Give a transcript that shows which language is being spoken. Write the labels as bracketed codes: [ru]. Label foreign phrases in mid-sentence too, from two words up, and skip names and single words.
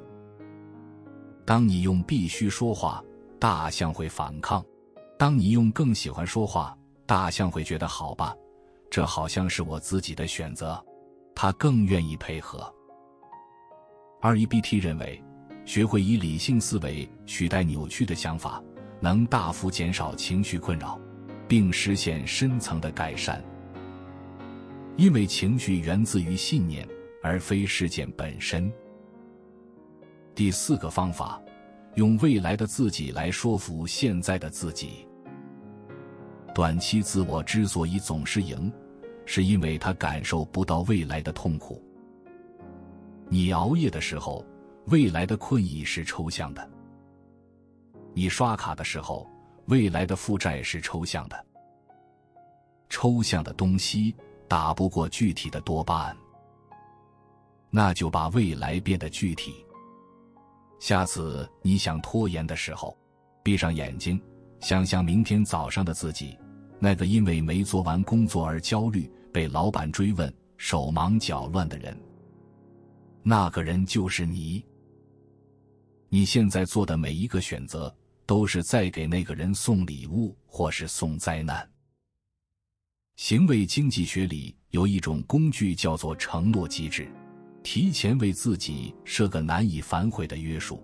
[zh] 當你用必須說話，大象會反抗；當你用更喜歡說話，大象會覺得好吧，這好像是我自己的選擇，它更願意配合。REBT 認為，學會以理性思維取代扭曲的想法，能大幅減少情緒困擾，並實現深層的改善。因為情緒源自於信念，而非事件本身。第4個方法，用未來的自己來說服現在的自己。短期自我之所以總是贏，是因為他感受不到未來的痛苦。你熬夜的時候，未來的困意是抽象的；你刷卡的時候，未來的負債是抽象的。抽象的東西打不過具體的多巴胺，那就把未來變得具體。下次你想拖延的時候， 閉上眼睛，想象明天早上的自己，那個因為沒做完工作而焦慮，被老闆追問，手忙腳亂的人。那個人就是你。你現在做的每一個選擇，都是在給那個人送禮物，或是送災難。行為經濟學裡有一種工具叫做承諾機制，提前為自己設個難以反悔的約束。